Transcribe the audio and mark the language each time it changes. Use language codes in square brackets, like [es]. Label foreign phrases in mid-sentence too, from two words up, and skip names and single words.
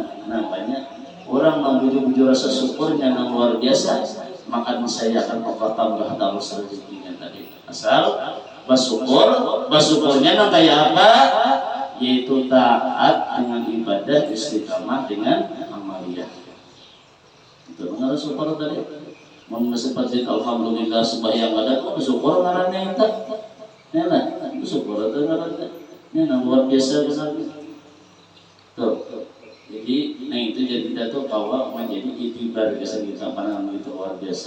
[id] Nampaknya orang membujuk-bujuk rasa syukurnya yang luar biasa, maka saya akan tambah terus rezekinya tadi. [bjn] Asal bersyukur, bersyukurnya nang kayak apa? [id] yaitu taat dengan ibadah, istiqamah dengan amaliyah. Itu mengenai syukur tadi. [bjn] Mun seperti alhamdulillah sembahyang ada tuh syukur ngarannya itu. Ya lah, syukur itu ngarannya. [id] Ini luar biasa besar. Tuh. [bjn] Jadi, nah itu jadi kita tuh kawa menjadi itibar biasa kita pandangan itu luar biasa.